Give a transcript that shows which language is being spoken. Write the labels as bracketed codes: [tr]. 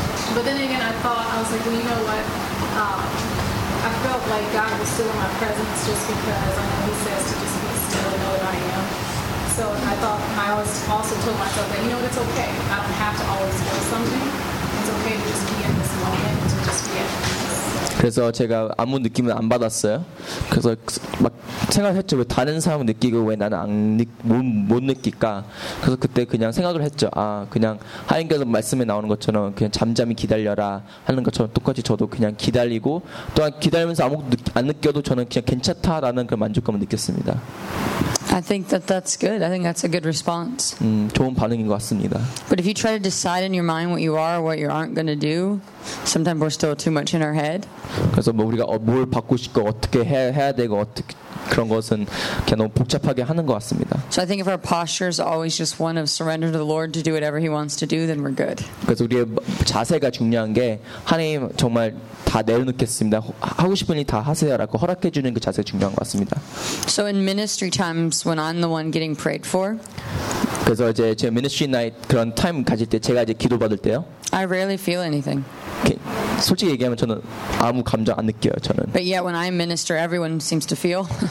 [en] But then again, I thought, I was like, well, you know what? I felt like God was still in my presence just because I know He says to just be still and know that I am. So I thought, I also told myself that, you know what, it's okay. I don't have to always know something. It's okay to just be in this moment, to just be at peace. [ko] 그래서 제가 아무 느낌을 안 받았어요. 그래서 막 생각했죠. 왜 다른 사람은 느끼고 왜 나는 못 느낄까? 그래서 그때 그냥 생각을 했죠. 아, 그냥 하나님께서 말씀에 나오는 것처럼 그냥 잠잠히 기다려라 하는 것처럼 똑같이 저도 그냥 기다리고 또한 기다리면서 아무것도 안 느껴도 저는 그냥 괜찮다라는 그런 만족감을 느꼈습니다. [en] I think that that's good. I think that's a good response. [ko] 좋은 반응인 것 같습니다. [en] But if you try to decide in your mind what you are or what you aren't going to do, sometimes we're still too much in our head. [ko] 그래서 뭐 우리가 뭘 받고 싶고 어떻게 해야 되고 어떻게 그런 것은 그냥 너무 복잡하게 하는 것 같습니다. [en] So I think if our posture is always just one of surrender to the Lord to do whatever He wants to do, then we're good. [ko] 그래서 우리의 자세가 중요한 게 하나님 정말 다 내려놓겠습니다. 하고 싶은 일 다 하세요라고 허락해 주는 그 자세가 중요한 것 같습니다. [en] So in ministry times when I'm the one getting prayed for. [ko] 그래서 이제 제 [en] ministry night [ko] 그런 타임 가질 때 제가 이제 기도 받을 때요. [en] I rarely feel anything. [ko] 솔직히 얘기하면 저는 아무 감정 안 느껴요, 저는. [en] But yet when I minister, everyone seems to feel.